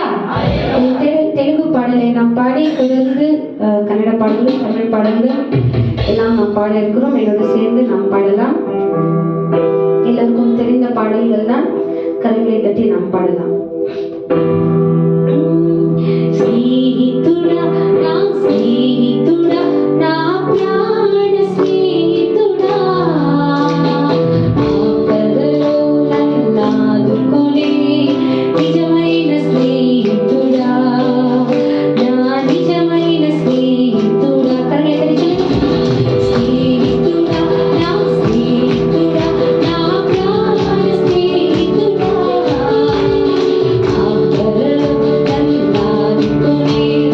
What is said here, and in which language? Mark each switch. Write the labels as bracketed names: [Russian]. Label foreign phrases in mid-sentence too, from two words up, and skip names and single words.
[Tamil] தெலுங்கு பாடலை நாம் பாடி தொடர்ந்து கன்னட பாடல்கள் தமிழ் பாடல்கள் எல்லாம் நாம் பாட இருக்கிறோம். என்னோட சேர்ந்து நாம் பாடலாம். எல்லாருக்கும் தெரிந்த பாடல்கள் தான். கரங்களை தட்டி நாம் பாடலாம். [Telugu] స్నేహితుడా నా స్నేహితుడా నా ప్రాణ స్నేహితుడా ఆపదలో నన్నాదుకునే నిజమైన స్నేహితుడా నా నిజమైన స్నేహితుడా. కరగలే స్నేహితుడా నా స్నేహితుడా నా ప్రాణ స్నేహితుడా ఆపదలో నన్నాదుకునే